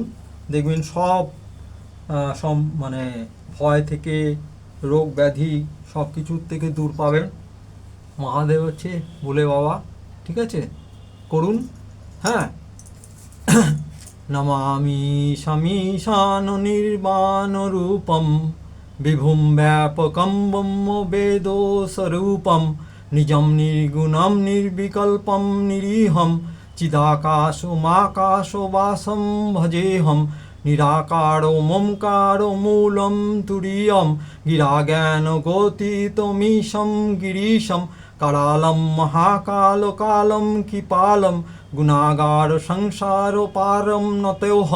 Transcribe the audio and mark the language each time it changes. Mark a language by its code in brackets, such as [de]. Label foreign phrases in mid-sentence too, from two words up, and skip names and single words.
[bn] দেখবেন সব মানে ভয় থেকে, রোগ ব্যাধি সব কিছুর থেকে দূর পাবেন। মহাদেব হচ্ছে বলে বাবা, ঠিক আছে? করুন, হ্যাঁ। [sa] নমামি শমীশান নির্বাণ রূপম বিভুম ব্যাপকম ব্রহ্ম বেদো স্বরূপম নিজম নির্গুণম নির্বিকল্পম নিরীহম চিদাকাশমাকাশো বাসম ভজেহম নিরাকারো মমকারো মূলম তুরীয়ম গিরাজ্ঞান গোতীতমীশম গিরিশম কালালম মহাকাল কালম কৃপালম গুণাগার সংসার পারম নতোহম